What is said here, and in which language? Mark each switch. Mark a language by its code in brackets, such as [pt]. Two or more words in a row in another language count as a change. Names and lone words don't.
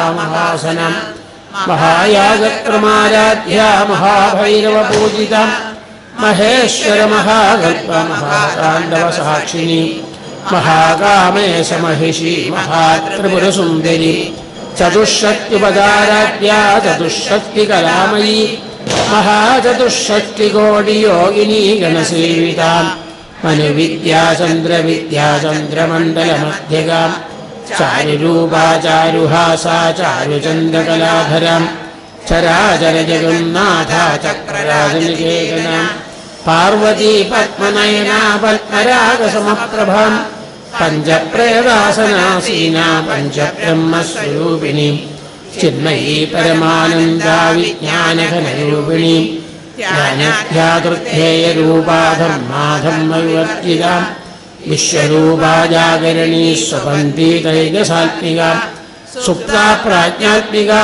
[sa] महासना महायागक्रमाराध्या महाभैरवपूजिता महेश्वर महाकल्प महाताण्डवसाक्षिणी महाकामेश महिषी महात्रिपुरसुन्दरी चतुष्षष्ट्युपचाराध्या चतुष्षष्टिकलामयी महाचतुष्षष्टिकोटियोगिनी गणसेविता मनुविद्या चन्द्रमण्डलमध्यगा चारुरूपा चारुहासा चारुचन्द्रकलाधरा ചരാചര ജഗന്നാഥ ചക്രരാജനികേതന പാർവതീ പത്മനയനാ പത്മരാഗസമപ്രഭാം പഞ്ചപ്രേതാസനാസീനാ പഞ്ചബ്രഹ്മസ്വരൂപിണീം ചിന്മയീ പരമാനന്ദാ വിജ്ഞാനഘനരൂപിണീം ജ്ഞാനധ്യാതൃധ്യേയരൂപാ ധർമാധർമ്മവിവർജിതാം വിശ്വരൂപാ ജാഗരണീ സ്വപന്തീതൈകസാത്മികാം സുപ്താ പ്രാജ്ഞാത്മികാ